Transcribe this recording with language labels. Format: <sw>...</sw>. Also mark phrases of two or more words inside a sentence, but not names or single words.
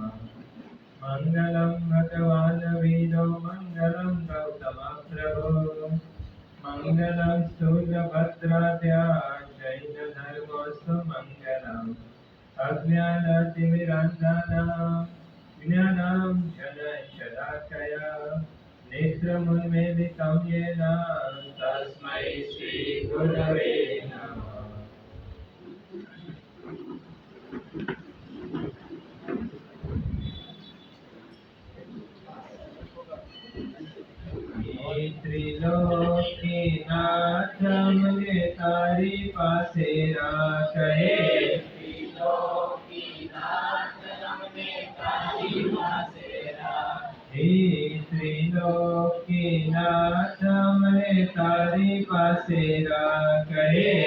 <sa>मंगलम भगवान वीरो मंगलम गौतम प्रभो मंगलम सूर्यभद्राद्या जैन धर्मोऽस्तु मंगलम अज्ञानतिमिरान्धनां ज्ञानाञ्जनशलाकया नेत्रमुन्मीलितं येन तस्मै श्रीगुरवे नमः।</sa> <gu>ત્રિલોકીનાથ મુઝે તારી પાસે રાખે। ત્રિલોકીનાથ મુઝે તારી પાસે રાખે।</gu>